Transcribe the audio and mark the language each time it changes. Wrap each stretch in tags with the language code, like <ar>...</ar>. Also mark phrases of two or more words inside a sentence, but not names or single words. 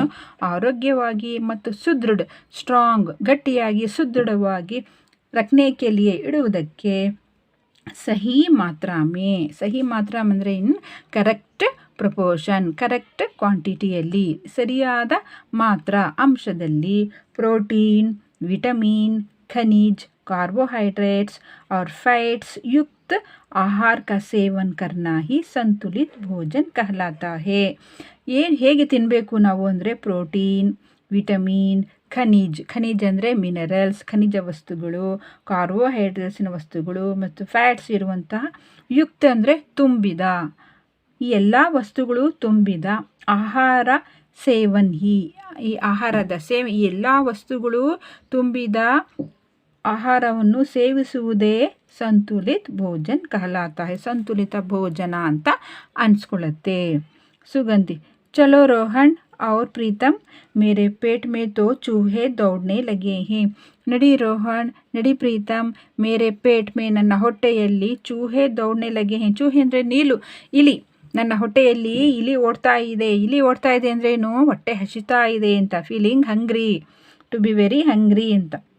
<kn>ಆರೋಗ್ಯವಾಗಿ ಮತ್ತು ಸುದೃಢ ಸ್ಟ್ರಾಂಗ್, ಗಟ್ಟಿಯಾಗಿ ಸುದೃಢವಾಗಿ</kn> <hi>रखने के लिए</hi> <kn>ಇಡುವುದಕ್ಕೆ</kn> <hi>सही मात्रा में, सही मात्रा</hi> <kn>ಅಂದರೆ</kn> <en>in correct proportion,</en> <kn>ಕರೆಕ್ಟ್ ಕ್ವಾಂಟಿಟಿಯಲ್ಲಿ, ಸರಿಯಾದ ಮಾತ್ರ ಅಂಶದಲ್ಲಿ ಪ್ರೋಟೀನ್, ವಿಟಮಿನ್, ಖನಿಜ,</kn> <hi>कार्बोहाइड्रेट्स और फैट्स युक्त आहार का सेवन करना ही संतुलित भोजन कहलाता है.</hi> <kn>ಹೇಗೆ ತಿನ್ನಬೇಕು ನಾವು ಅಂದರೆ ಪ್ರೋಟೀನ್, ವಿಟಮಿನ್, ಖನಿಜ ಅಂದರೆ ಮಿನರಲ್ಸ್, ಖನಿಜ ವಸ್ತುಗಳು, ಕಾರ್ಬೋಹೈಡ್ರೇಟ್ಸಿನ ವಸ್ತುಗಳು ಮತ್ತು ಫ್ಯಾಟ್ಸ್ ಇರುವಂತಹ, ಯುಕ್ತ ಅಂದರೆ ತುಂಬಿದ, ಈ ಎಲ್ಲ ವಸ್ತುಗಳು ತುಂಬಿದ ಆಹಾರ ಸೇವನ್ ಈ ಆಹಾರದ ಸೇವೆ, ಈ ಎಲ್ಲ ವಸ್ತುಗಳು ತುಂಬಿದ ಆಹಾರವನ್ನು ಸೇವಿಸುವುದೇ</kn> <hi>संतुलित भोजन कहलाता है,</hi> <kn>ಸಂತುಲಿತ ಭೋಜನ ಅಂತ ಅನಿಸ್ಕೊಳ್ಳುತ್ತೆ.</kn> <hi>ಸುಗಂಧಿ, ಚಲೋ ರೋಹನ್ और प्रीतम मेरे पेट में तो चूहे दौड़ने लगे हैं.</hi> <kn>ನಡಿ ರೋಹನ್, ನಡಿ ಪ್ರೀತಮ್,</kn> <hi>मेरे पेट में,</hi> <kn>ನನ್ನ ಹೊಟ್ಟೆಯಲ್ಲಿ</kn> <hi>चूहे दौड़ने लगे है.</hi> <kn>ಚೂಹೆ ಅಂದರೆ ಇಲಿ. ನನ್ನ ಹೊಟ್ಟೆಯಲ್ಲಿ ಇಲಿ ಓಡ್ತಾ ಇದೆ ಅಂದ್ರೇನು? ಹೊಟ್ಟೆ ಹಸಿತಾ ಇದೆ ಅಂತ,</kn> <en>feeling hungry, to be very hungry</en> <kn>ಅಂತ.</kn>